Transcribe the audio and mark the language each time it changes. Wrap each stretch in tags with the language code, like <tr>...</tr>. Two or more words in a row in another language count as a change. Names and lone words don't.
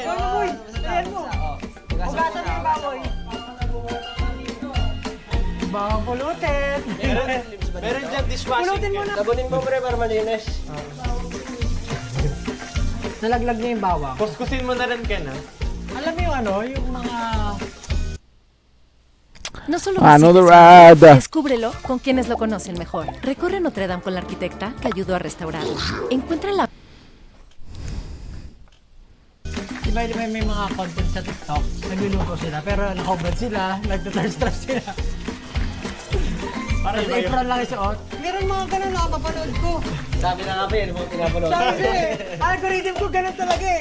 <tl>Ano, boy? Ayan mo. Hugasan mo yung baboy. Bawang pulutin! Meron dyan dishwashing. Pulutin mo na! Labunin mo pre para malinis. Nalaglag niya yung bawang. Kuskusin mo na rin, Ken, ha? Alam mo yung ano, yung mga...</tl> <es>No solo Another visites, ad. descúbrelo con quienes lo conocen mejor. Recorre Notre Dame con la arquitecta que ayudó a restaurarlo. Encuentra la</es> <tl>Diba may mga content sa TikTok, nagluluto sila, pero nakahubad sila, nagtuthirst trap sila. Para Tapos apron lang isuot. Meron mga ganun na kapapanood ko. Sabi na nga pa yun, mga pinapanood. Sabi algorithm ko ganun talaga eh.</tl>